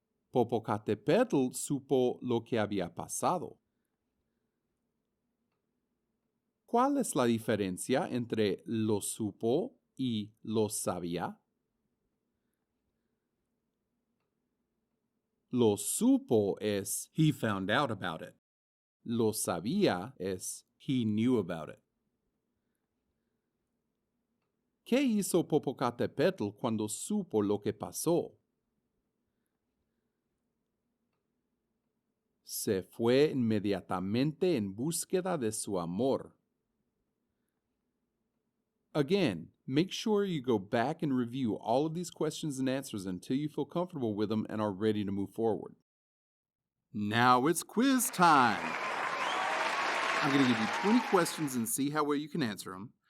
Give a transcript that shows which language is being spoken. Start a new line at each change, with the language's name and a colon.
Spanish: Popocatépetl supo lo que había pasado. ¿Cuál es la diferencia entre lo supo y lo sabía? Lo supo es
English: he found out about it.
Spanish: Lo sabía es
English: he knew about it.
Spanish: ¿Qué hizo Popocatépetl cuando supo lo que pasó? Se fue inmediatamente en búsqueda de su amor.
English: Again, make sure you go back and review all of these questions and answers until you feel comfortable with them and are ready to move forward. Now it's quiz time. I'm going to give you 20 questions and see how well you can answer them.